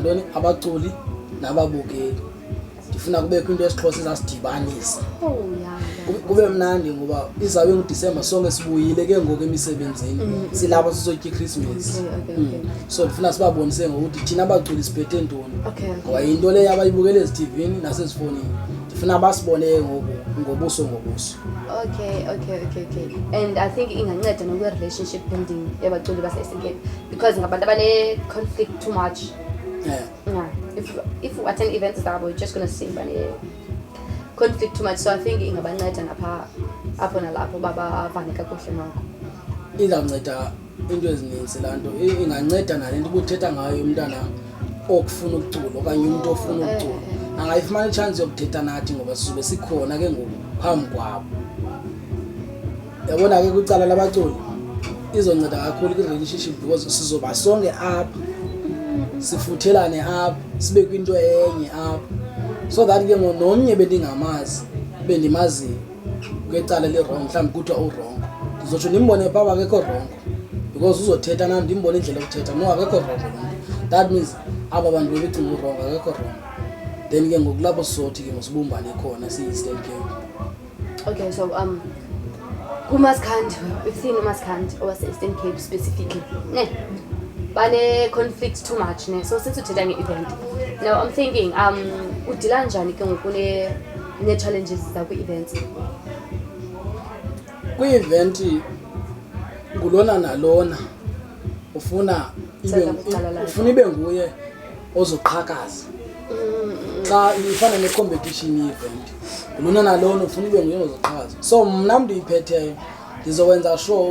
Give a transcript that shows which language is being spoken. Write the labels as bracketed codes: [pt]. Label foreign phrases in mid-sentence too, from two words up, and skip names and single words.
[xh] ntoni abaculi nababukeli ndifuna kubekho into yesiXhosa ezasidibanisa kube mnandi ngoba izawube nguDisemba sonke sibuyile ke ngoku emisebenzini silapha sizotya iChristmas so ndifuna sibabonise ngokuthi thina abaculi siphethe ntoni ngoba yinto leyo abayibukele eziTVini nasezifonini ndifuna basibone ngobuso ngobuso. [en] Okay. And I think [xh] inganceda nokwe [en] relationship building [xh] yabaculi base-Eastern Cape [en] because [xh] ngabantu abane [en] conflict too much. Yeah. If you attend events zabo you're just gonna see conflict too much so I think [xh] ingabanceda napha apho nalapho babavane kakuhle noko. Izawunceda into ezininzi laa nto inganceda nalento ubuthetha ngayo umntana okufuna ukucula okanye umuntu ofuna ukucula angayifumana i-chance yokuthetha nathi ngoba sizobe sikhona ke ngoku phambi kwabo. Yabona ke kwicala labaculi izonceda kakhulu kwi-relationship because sizoba sonke apha sifuthelane apha sibe kwinto enye apha [en] so that [xh] ke nomnye bendingamazi bendimaziyo kwecala le-wrong mhlawumbi kuthiwa urongo ndizotsho ndimbone phaa akekho rongo because uzothetha nam ndimbone indlela yokuthetha no akekho rongo [en] that means [xh] aba bantu bebecinga urongo akekho rongo then ke ngoku lapho sizothi ke ngosibumbane khona siyi-Eastern Cape. [en] Okay, so kuMaskandi we've seen [xh] uMaskandi owase-Eastern Cape [en] specifically bane conflict too much ne so since [xh] uthetha nge-event [en] now I'm thinking [xh] udila njani ke ngoku ne-challenges zakwi-events? Kwi-event ngulona nalona ufuna ibe nguye ozoqhakaza xa ifana ne-competition ye-event ngulona nalona ufuna ibe nguye ozoqhakaza so mna mntu iphetheyo ndizowenza sure